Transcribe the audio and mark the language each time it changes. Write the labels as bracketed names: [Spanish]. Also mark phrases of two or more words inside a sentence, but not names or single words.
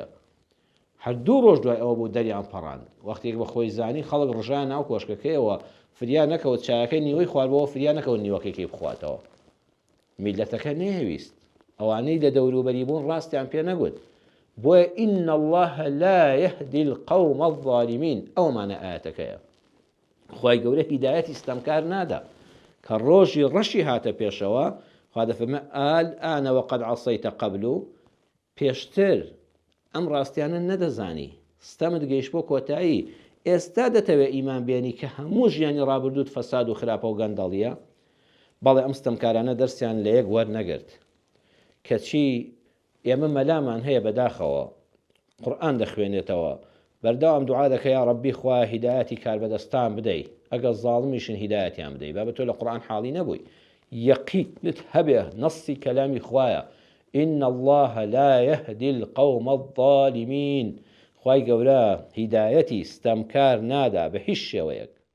[Central Kurdish] هەر 2 ڕۆژ دوای ئەوە بوو دەریان پەڕاند. وەختێک بە خۆی زانی خەڵک ڕژیان ناو کۆشکەکەیەوە فریا نەکەوت چایەکەی نیوەی خواردبەوە فریا نەکەوت نیوەکەی بخواتەوە. میلەتەکە نەهێویست. ئەوانەی لە دەوروبەری بوون ڕاستیان پێ نەگوت. بۆیە [Arabic] ئین الله لا يهدي القوم الظالمين [Central Kurdish] ئەومانە ئاەتەکەیە. خوای گەورە هیدایەتی ستەمکار نادا کە ڕۆژی ڕەشی هاتە پێشەوە خوا دەفەرمێ [Arabic] الآن وقد عصيت قبل [Central Kurdish] پێشتر ئەم ڕاستیانە نەدەزانی ستەمت گەیشت بۆ کۆتایی ئێستا دەتەوێت ئیمان بێنی کە هەموو ژیانی ڕابردووت فەساد و خراپە و گەندەڵیە. بەڵێ ئەم ستەمکارانە دەرسیان لە یەک وەرنەگرت کەچی ئێمە مەلامان هەیە بەداخەوە قورئان دەخوێنێتەوە بەردەوام دوعا دەکە یا ڕەبی خوا هیدایەتی کاربەدەستان بدەی ئەگەر زاڵمیشن هیدایەتیان بدەی با بە تۆ لە قورئان حاڵی نەبووی یەقینت هەبێ نەسی کەلامی خوایە [Arabic] إن الله لا يهدي القوم الظالمين [Central Kurdish] خوای گەورە هیدایەتی ستەمکار نادا بە هیچ شێوەیەک.